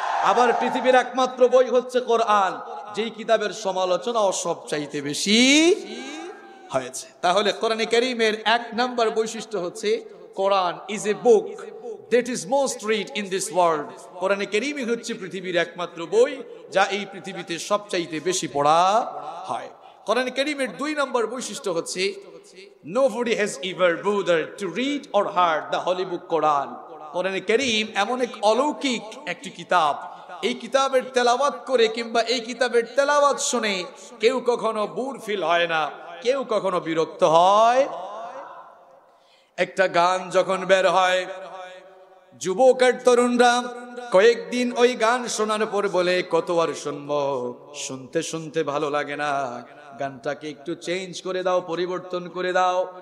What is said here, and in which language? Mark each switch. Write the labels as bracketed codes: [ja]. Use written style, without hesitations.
[bn] আবার পৃথিবীর একমাত্র বই হচ্ছে কোরআন, যেই কিতাবের সমালোচনাও সবচাইতে বেশি হয়েছে। তাহলে কোরআনে কারীমের 1 নাম্বার বৈশিষ্ট্য হচ্ছে [en] Quran is a book that is most read in this world। [bn] কোরআনে কারীমই হচ্ছে পৃথিবীর একমাত্র বই যা এই পৃথিবীতে সবচাইতে বেশি পড়া হয়। কোরআন কারীমের 2 নম্বর বৈশিষ্ট্য হচ্ছে [en] nobody has ever bothered to read or heard the holy book Quran। [bn] কোরআন কারীম এমন এক অলৌকিক একটি কিতাব, এই কিতাবের তেলাওয়াত করে কিংবা এই কিতাবের তেলাওয়াত শুনে কেউ কখনো বোর ফিল হয় না, কেউ কখনো বিরক্ত হয়। একটা গান যখন বের হয়, যুবক আর তরুণরা কয়েকদিন ওই গান শোনার পর বলে কত আর শুনবো, শুনতে শুনতে ভালো লাগে না, গানটাকে একটু চেঞ্জ করে দাও, পরিবর্তন করে দাও।